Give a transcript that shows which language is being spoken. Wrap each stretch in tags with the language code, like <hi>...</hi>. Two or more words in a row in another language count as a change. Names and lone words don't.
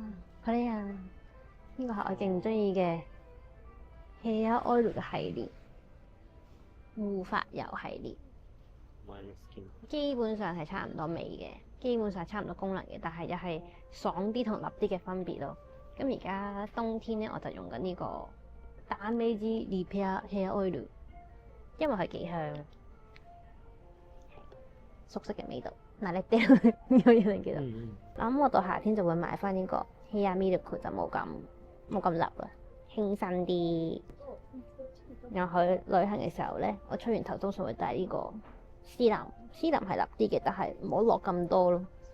<yue>好靚啊！呢個係我勁中意嘅</yue> <en>Hair Oil</en> <yue>嘅系列，護髮油系列，基本上係差唔多味嘅，基本上係差唔多功能嘅，但係又係爽啲同立啲嘅分別咯。咁而家冬天咧，我就用緊呢個ダメージリペア Hair Oil，因為佢幾香，熟悉嘅味道。嗱，你掉呢個嘢你記得。咁我到夏天就會買翻呢個</yue> <en>Hair Milk，</en> <yue>就冇咁立啦。輕身啲，然後去旅行嘅時候咧，我吹完頭通常會帶呢個絲林係立啲嘅，但係唔好落咁多咯。</yue>